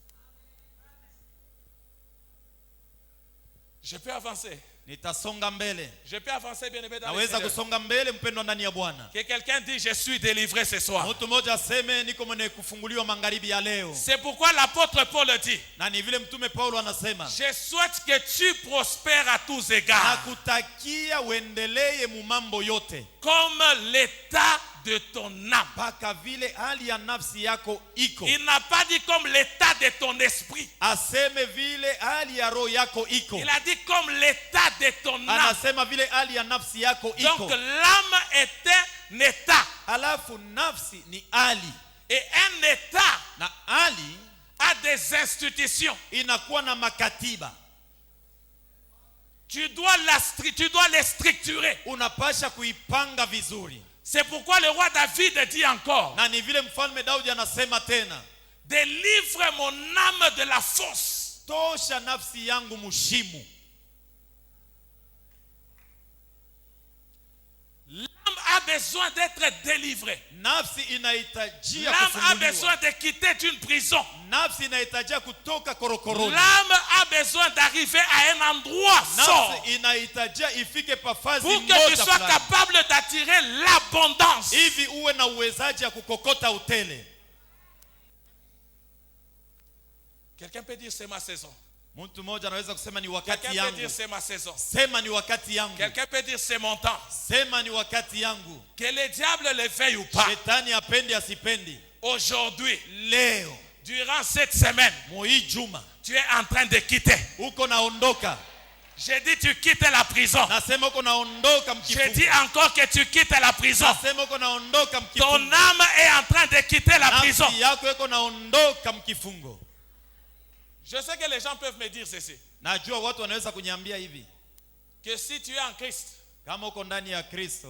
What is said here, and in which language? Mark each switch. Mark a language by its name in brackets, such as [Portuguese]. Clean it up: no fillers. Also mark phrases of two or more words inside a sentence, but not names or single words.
[French] Je peux avancer. [Swahili] Nitasonga mbele. [French] Je peux avancer, bien aimé dans le [Swahili] Naweza [French] Seigneur. [Swahili] kusonga mbele, mpendwa ndani ya Bwana. [French] Que quelqu'un dit je suis délivré ce soir. [Swahili] Mtu mmoja aseme niko mwenye kufunguliwa magharibi ya leo. [French] C'est pourquoi l'apôtre Paul dit [Swahili] Na ni vile mtume Paulo anasema, [French] je souhaite que tu prospères à tous égards [Swahili] nakutakia uendelee mu mambo yote, [French] comme l'état de ton âme. [Swahili] mpaka vile hali ya nafsi yako iko. [French] Il n'a pas dit comme l'état de ton esprit. [Swahili] Aseme vile hali ya roho yako iko. [French] Il a dit comme l'état de ton âme. [Swahili] Anasema vile hali ya nafsi yako iko. [French] Donc l'âme est un état. [Swahili] Alafu nafsi ni hali, [French] Et un état [Swahili] na hali [French] a des institutions. [Swahili] inakuwa na makatiba. [French] Tu dois les structurer. [Swahili] Unapasha kuipanga vizuri. [French] C'est pourquoi le roi David dit encore, [Swahili] Na ni vile mfalme Daudi anasema tena, [French] délivre mon âme de la fosse. [Swahili] tosha nafsi yangu mushimu. [French] L'âme a besoin d'être délivrée. [Swahili] Nafsi inahitajia [French] L'âme a [Swahili] kufunguliwa. [French] besoin de quitter une prison. [Swahili] Nafsi inahitajia kutoka korokoroni. [French] L'âme a besoin d'arriver à un endroit sort [Swahili] Nafsi inahitajia ifike pafazi [French] pour que tu [Swahili] moja [French] sois [Swahili] fulani, [French] capable d'attirer l'abondance. [Swahili] hivi uwe na uwezaji ya kukokota utele. [French] Quelqu'un peut dire c'est ma saison. [Swahili] Mtu mmoja anaweza kusema ni wakati [French] Quelqu'un peut [Swahili] yangu. [French] dire c'est ma saison. [Swahili] Sema ni wakati yangu. [French] Quelqu'un peut dire c'est mon temps. [Swahili] Sema ni wakati yangu. [French] Que le diable le veuille ou pas. [Swahili] Shetani apendi asipendi, [French] Aujourd'hui, [Swahili] leo [French] durant cette semaine, [Swahili] hii juma [French] tu es en train de quitter. [Swahili] uko naondoka. [French] J'ai dit tu quittes la prison. [Swahili] Nasema uko naondoka [French] Je [Swahili] mkifungo. [French] dis encore que tu quittes la prison. [Swahili] Nasema uko naondoka [French] Ton [Swahili] mkifungo. [French] âme est en train de quitter la prison. [Swahili] Nafsi yako iko naondoka mkifungo. [French] Je sais que les gens peuvent me dire ceci. [Swahili] Najua watu wanaweza kuniambia hivi, [French] Que si tu es en Christ, [Swahili] kama uko ndani ya Kristo